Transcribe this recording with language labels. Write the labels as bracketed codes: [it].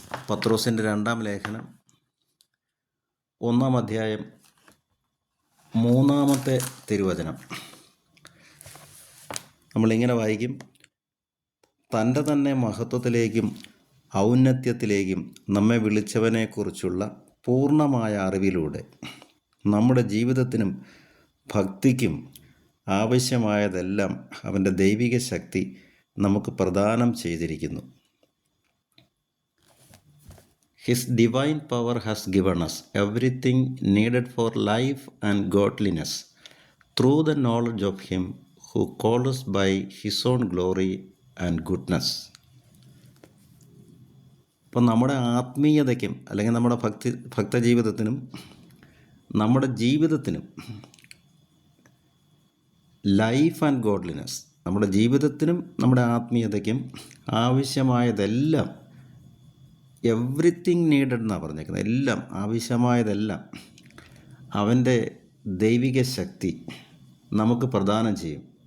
[ml] പത്രോസിൻ്റെ 2-ാം ലേഖനം 1-ാം അധ്യായം 3-ാമത്തെ തിരുവചനം നമ്മളിങ്ങനെ വായിക്കും: തൻ്റെ തന്നെ മഹത്വത്തിലേക്കും ഔന്നത്യത്തിലേക്കും നമ്മെ വിളിച്ചവനെക്കുറിച്ചുള്ള പൂർണ്ണമായ അറിവിലൂടെ നമ്മുടെ ജീവിതത്തിനും ഭക്തിക്കും ആവശ്യമായതെല്ലാം അവൻ്റെ ദൈവിക ശക്തി നമുക്ക് പ്രദാനം ചെയ്തിരിക്കുന്നു. [en] His divine power has given us everything needed for life and godliness through the knowledge of Him who called us by His own glory and goodness. [ml] അപ്പം നമ്മുടെ ആത്മീയതയ്ക്കും അല്ലെങ്കിൽ നമ്മുടെ ഭക്തജീവിതത്തിനും നമ്മുടെ ജീവിതത്തിനും [en] life and godliness, [ml] നമ്മുടെ ജീവിതത്തിനും നമ്മുടെ ആത്മീയതയ്ക്കും ആവശ്യമായതെല്ലാം, [en] everything needed [ml] എന്നാണ് പറഞ്ഞേക്കുന്നത്, എല്ലാം ആവശ്യമായതെല്ലാം അവൻ്റെ ദൈവിക ശക്തി നമുക്ക് പ്രദാനം ചെയ്യും.